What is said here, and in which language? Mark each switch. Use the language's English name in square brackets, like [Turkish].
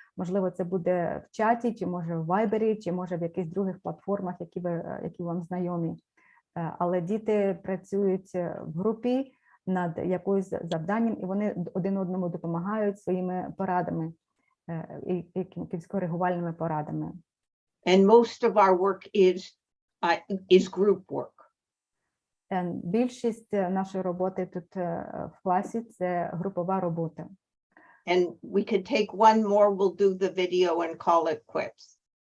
[Ukrainian] Можливо, це буде в чаті, чи може в Вайбері, чи може в якихось других платформах, які вам знайомі. Але діти працюють в групі над якоюсь завданням, і вони один одному допомагають своїми порадами, якимись коригувальними порадами. [English] And most of our work is group work. [Ukrainian] Більшість нашої роботи тут в класі – це групова робота. [English] And we could take one more, we'll do the video and call it quits.